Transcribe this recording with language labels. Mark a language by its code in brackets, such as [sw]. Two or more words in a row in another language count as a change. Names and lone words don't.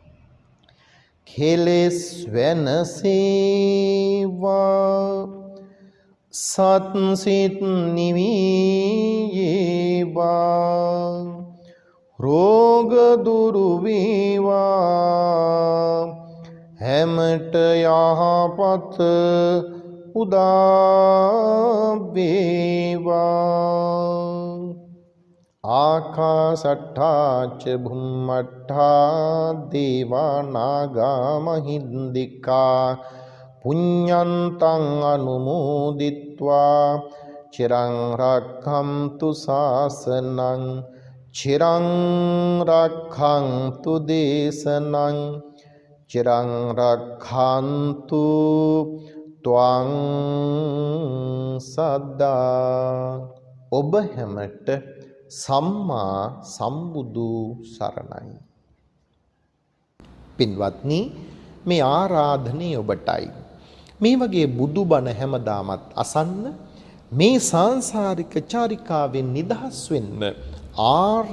[si] කෙලෙස් වෙනසේවා, සත් සිත් නිවීවා, රෝග දුරු වේවා, හැමට යහපත උදා වේවා. [pi] ආකාසට්ඨා ච භුම්මට්ඨා දේවා නාග මහින්దికා පුඤ්ඤන්තං අනුමෝදිත්වා චිරං රක්ඛන්තු ශාසනං චිරං රක්ඛන්තු දේශනං චිරං රක්ඛන්තු ත්වං සද්දා. [si] ඔබ හැමට සම්මා සම්බුදු සරණයි. පින්වත්නි, මේ ආරාධනය ඔබටයි. මේ වගේ බුදුබණ හැමදාමත් අසන්න, මේ සාංසාරික චාරිකාවෙන් නිදහස් වෙන්න, ආර්ය